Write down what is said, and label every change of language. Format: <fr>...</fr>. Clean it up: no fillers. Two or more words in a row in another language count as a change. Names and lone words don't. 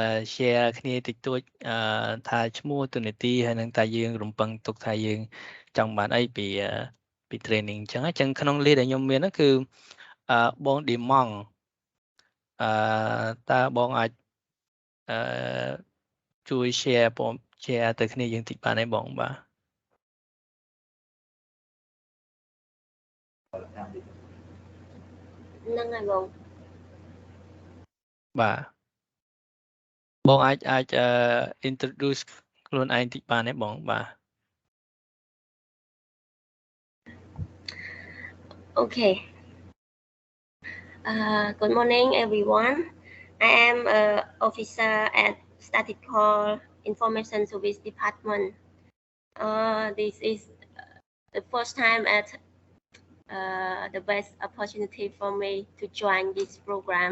<km>share គ្នាតិចតួចថាឈ្មោះទូនាទីហើយនឹងតែយើងរំពឹងទុកថាយើងចង់បានអីពី training អញ្ចឹងក្នុង list ដែលខ្ញុំមានហ្នឹងគឺបង Demong តើបងអាចជួយ share ទៅគ្នាយើងតិចបានទេបងបាទ ហ្នឹងហើយបង បាទបងអាច introduce ខ្លួនឯងតិចបានទេបងបាទ</km> <en>Okay. Good morning, everyone. I am an officer at Statistical Information Service Department. This is the first time at the best opportunity for me to join this program.</en>